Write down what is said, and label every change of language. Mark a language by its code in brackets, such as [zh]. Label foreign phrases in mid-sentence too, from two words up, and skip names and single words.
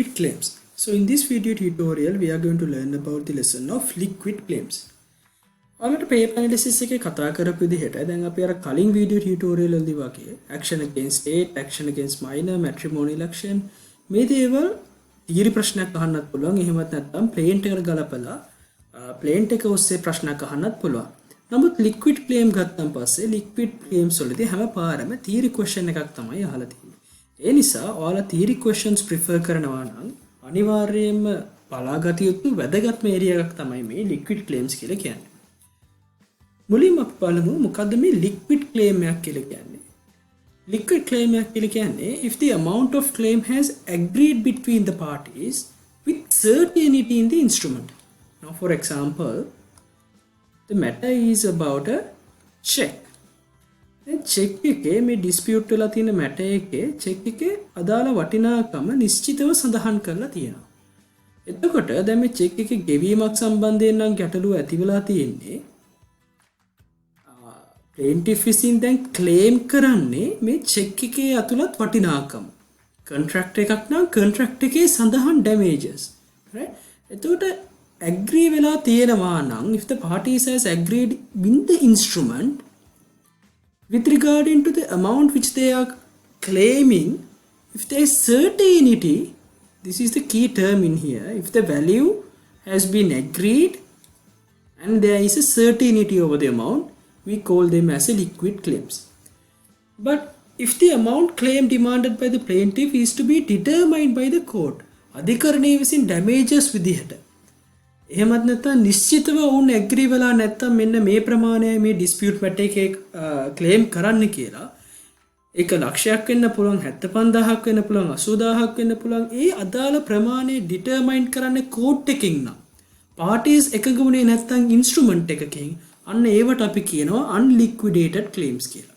[en] claims. So in this video tutorial we are going to learn about the lesson of liquid claims. [si] ඔයාලට [en] paper analysis [si] එකේ කතා කරපු විදිහට දැන් අපි අර කලින් [en] video tutorial [si] වලදී වගේ [en] action against state, action against minor, matrimonial action [si] මේ දේවල් theory ප්‍රශ්නයක් අහන්නත් පුළුවන්. එහෙමත් නැත්නම් plain එකට ගලපලා plain එක ඔස්සේ ප්‍රශ්නයක් අහන්නත් පුළුවන්. නමුත් [en] liquid claim [si] ගත්තන් පස්සේ [en] liquid claims [si] වලදී හැම පාරම [en] theory question [si] එකක් තමයි අහලා තියෙන්නේ. ඒ නිසා ඔයාලා [en] theory questions [si] prefer කරනවා නම් අනිවාර්යයෙන්ම බලාගත යුතු වැදගත්ම ඒරියා එකක් තමයි මේ [en] liquid claims [si] කියලා කියන්නේ. මුලින්ම අපි බලමු මොකද්ද මේ [en] liquid claim [si] එකක් කියලා කියන්නේ. [en] Liquid claim [si] එකක් කියලා කියන්නේ [en] if the amount of claim has agreed between the parties with certainty in the instrument. Now for example, the matter is about a check. [si] check එකේ මේ dispute වෙලා තියෙන matter එකේ check එකේ අදාළ වටිනාකම නිශ්චිතව සඳහන් කරලා තියෙනවා. එතකොට දැන් මේ check එකේ ගෙවීමක් සම්බන්ධයෙන් නම් ගැටලුව ඇති වෙලා තියෙන්නේ. plaintiff විසින් දැන් claim කරන්නේ මේ check එකේ ඇතුළත් වටිනාකම. contract එකක් නම් contract එකේ සඳහන් damages. right? එතකොට agree වෙලා තියෙනවා නම් [en] if the parties has agreed with the instrument with regarding to the amount which they are claiming, if there is certainty, this is the key term in here, if the value has been agreed and there is a certainty over the amount, we call them as a liquid claims. But if the amount claim demanded by the plaintiff is to be determined by the court, [si] අධිකරණය විසින් damages විදිහට එහෙමත් නැත්නම් නිශ්චිතව වුන් ඇග්‍රී වෙලා නැත්නම් මෙන්න මේ ප්‍රමාණයයි මේ [en] dispute matter [si] එකේ ක්ලේම් කරන්න කියලා ඒක ලක්ෂයක් වෙන්න පුළුවන් 75000ක් වෙන්න පුළුවන් 80000ක් වෙන්න පුළුවන් ඒ අදාළ ප්‍රමාණය ඩිටර්මයින් කරන්නේ කෝට් එකකින් නම් පාටිස් එකඟ වුණේ නැත්නම් ඉන්ස්ට්‍රුමන්ට් එකකින් අන්න ඒවට අපි කියනවා [en] unliquidated claims [si] කියලා.